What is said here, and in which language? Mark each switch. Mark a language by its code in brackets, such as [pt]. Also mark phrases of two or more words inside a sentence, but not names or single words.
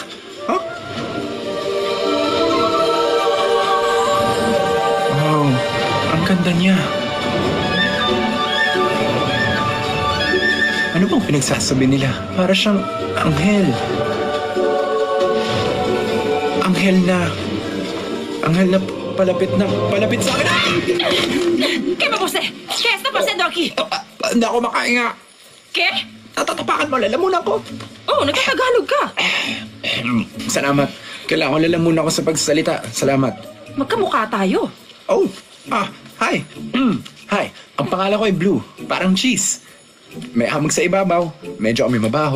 [tl] Huh? Wow, ang ganda niya. Ano bang pinagsasabi nila? Para siyang anghel. Anghel na palapit sa akin. [es] ¿Qué me puse? ¿Qué está pasando aquí? [tl] Hindi ako makahinga. [es] ¿Qué? [tl] Natatapakan mo, lalamunan ko. Oh, nagtatagalog ka. Salamat. Kailangan ko lalamunan ko sa pagsasalita. Salamat. Magkamukha tayo. Oh, hi. Hi, ang pangalan ko ay Blue. Parang cheese. May hamog sa ibabaw. Medyo kami mabaho.